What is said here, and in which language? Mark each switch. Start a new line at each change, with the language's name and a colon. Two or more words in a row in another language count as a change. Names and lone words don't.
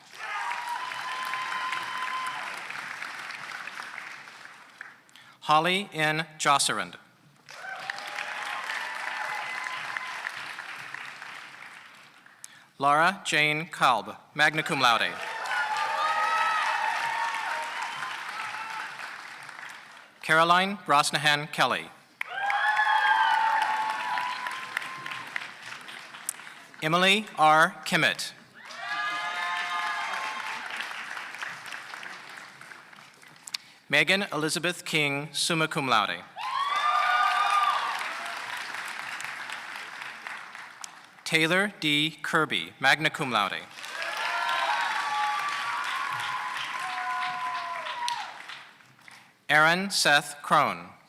English: Holly N. Josserand. Laura Jane Kalb,
Latin: magna cum laude.
English: Caroline Brosnahan Kelly. Emily R. Kimmett. Megan Elizabeth King,
Latin: summa cum laude.
English: Taylor D. Kirby,
Latin: magna cum laude.
English: Aaron Seth Crone.